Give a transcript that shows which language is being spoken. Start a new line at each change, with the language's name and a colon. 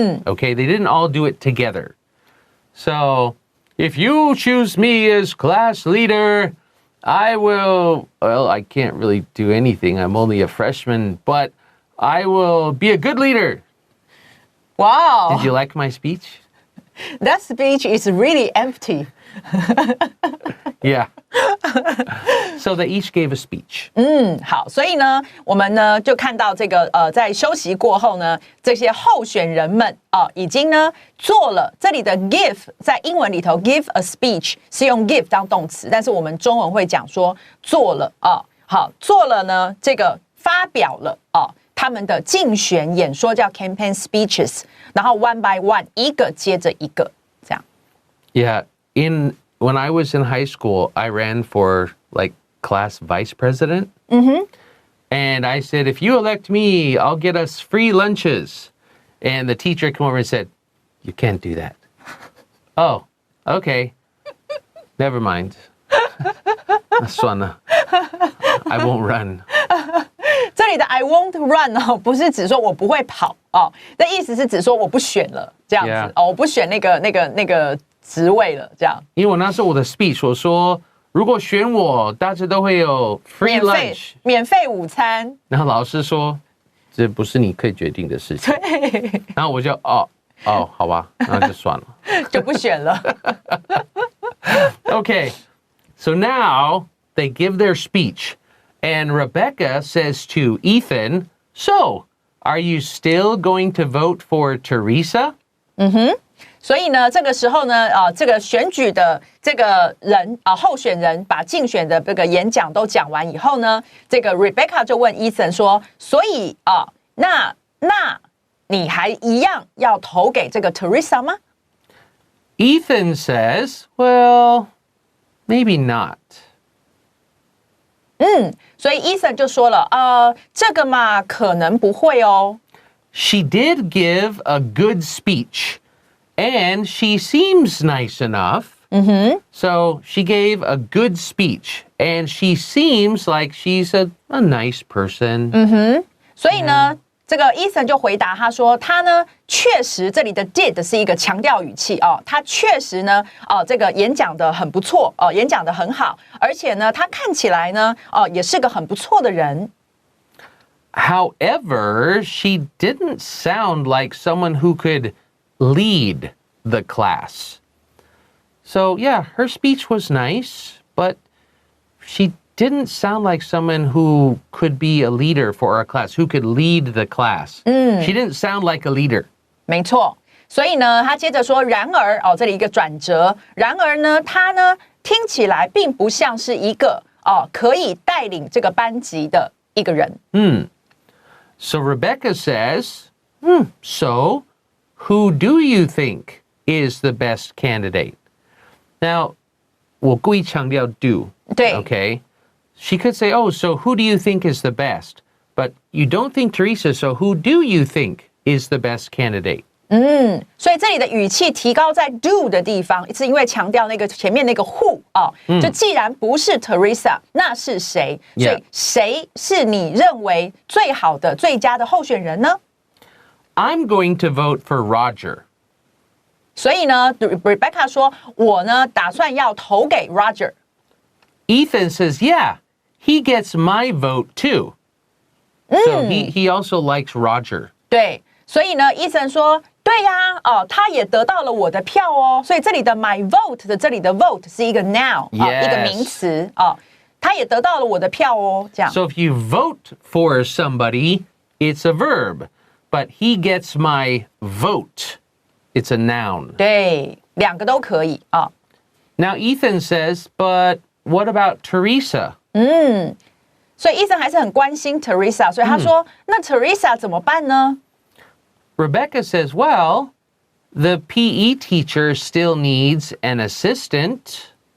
English: Okay, they didn't all do it together. So, if you choose me as class leader, I can't really do anything. I'm only a freshman, but I will be a good leader. Wow. Did you like my speech? That speech is really empty. Yeah. So they each gave a speech.
Chinese: 好，所以呢，我们呢就看到这个在休息过后呢，这些候选人们已经呢做了这里的 give， 在英文里头
English: give a speech
Chinese: 是用 give 当动词，但是我们中文会讲说做了好，做了呢这个发表了他们的竞选演说叫
English: campaign speeches，
Chinese: 然后
English: one by one
Chinese: 一个接着一个这样。
English: Yeah, when I was in high school, I ran for like class vice president. And I said, if you elect me, I'll get us free lunches. And the teacher came over and said, you can't do that. Oh, okay. Never mind.
Chinese: 算了
English: I won't run.
Chinese: 这里的
English: I won't run
Chinese: 不是指说我不会跑那意思是指说我不选了这样子
English: Yeah.
Chinese: 我不选那个职位了这样。因为我那时候我的 speech 我说如果选我大家都会有
English: free lunch
Chinese: 免费午餐。然后老师说这不是你可以决定的事情。对。然后我就好吧那就算了就不选了。
English: Okay, so now they give their speech, and Rebecca says to Ethan, so, are you still going to vote for Teresa?
Chinese: 所以呢，这个时候呢，这个选举的这个人候选人把竞选的这个演讲都讲完以后呢，这个 Rebecca 就问 Ethan 说，所以那你还一样要投给这个 Teresa 吗？
English: Ethan says, well, maybe not.
Chinese: 所以 Ethan 就说了，这个嘛，可能不会哦。
English: She did give a good speech, and she seems nice enough. So she gave a good speech, and she seems like she's a nice person.
Chinese: 所以呢，这个 Ethan 就回答他说，他呢确实这里的 did 是一个强调语气他确实呢这个演讲的很不错演讲的很好，而且呢他看起来呢也是个很不错的人。
English: However, she didn't sound like someone who could lead the class. So, yeah, her speech was nice, but she didn't sound like someone who could be a leader for our class, who could lead the class. She didn't sound like a leader.
Chinese: 没错，所以呢，他接着说，然而这里一个转折，然而呢，他呢听起来并不像是一个可以带领这个班级的一个人。
English: So Rebecca says, so who do you think is the best candidate?
Chinese: Now, 我故意强调 do. 对
English: Okay. She could say, oh, so who do you think is the best? But you don't think Teresa, so who do you think is the best candidate?
Chinese: 所以这里的语气提高在 do 的地方，是因为强调那个前面那个 who 就既然不是 Teresa， 那是谁？所以谁是你认为最好的、最佳的候选人呢？
English: I'm going to vote for Roger.
Chinese: 所以呢 ，Rebecca 说，我呢打算要投给 Roger。
English: Ethan says, yeah, he gets my vote too. So he also likes Roger.
Chinese: 对，所以呢，Ethan 说，对呀，他也得到了我的票哦。所以这里的
English: my vote
Chinese: 的这里的 vote 是一个 noun
English: Yes.
Chinese: 一个名词他也得到了我的票哦。这样。
English: So if you vote for somebody, it's a verb. But he gets my vote. It's a noun.
Chinese: 对，两个都可以
English: Now Ethan says, but what about Teresa?
Chinese: 所以 Ethan 还是很关心 Teresa， 所以他说，那 Teresa 怎么办呢？
English: Rebecca says, well, the PE teacher still needs an assistant.